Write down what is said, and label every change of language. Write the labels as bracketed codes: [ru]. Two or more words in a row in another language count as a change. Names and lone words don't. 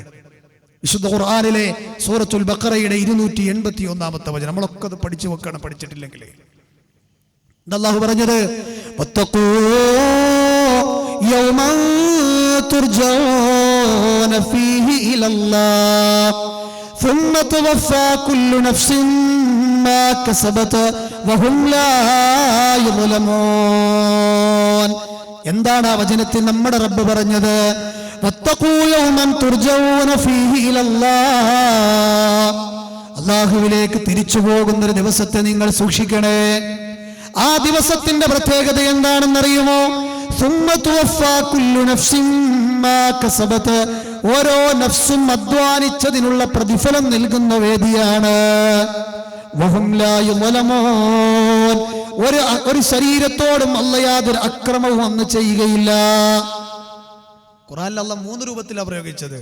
[ml] വിശുദ്ധ ഖുർആനിലെ സൂറത്തുൽ ബഖറയുടെ 281 വചനം. നമ്മളൊക്കെ അത് പഠിച്ചു വെക്കണം, പഠിച്ചിട്ടില്ലെങ്കിൽ. അല്ലാഹു പറഞ്ഞത്, [ar] واتقوا يوما ترجعون فيه إلى الله ثم توفى كل نفس ما كسبت وهم لا يظلمون. [ml] എന്താണ് ആ വചനത്തിൽ നമ്മുടെ റബ്ബ് പറഞ്ഞത്? [ar] واتقوا يوما ترجعون فيه إلى الله. [ml] അല്ലാഹുവിലേക്ക് തിരിച്ചു പോകുന്ന ഒരു ദിവസത്തെ നിങ്ങൾ സൂക്ഷിക്കണേ. ആ ദിവസത്തിന്റെ പ്രത്യേകത എന്താണെന്നറിയുമോ? [ar] ثم توفى كل نفس ما كسبت. [ml] ഓരോ നഫ്സും അധ്വാനിച്ചതിനുള്ള പ്രതിഫലം നൽകുന്ന വേദിയാണ്. [ar] وهم لا يظلمون. [ml] ഒരു ശരീരത്തോടും അല്ലാഹു യാതൊരു അക്രമവും അന്ന് ചെയ്യുകയില്ല. ഖുർആനിൽ അല്ലാഹു 3 രൂപത്തിലാണ് പ്രയോഗിച്ചത്.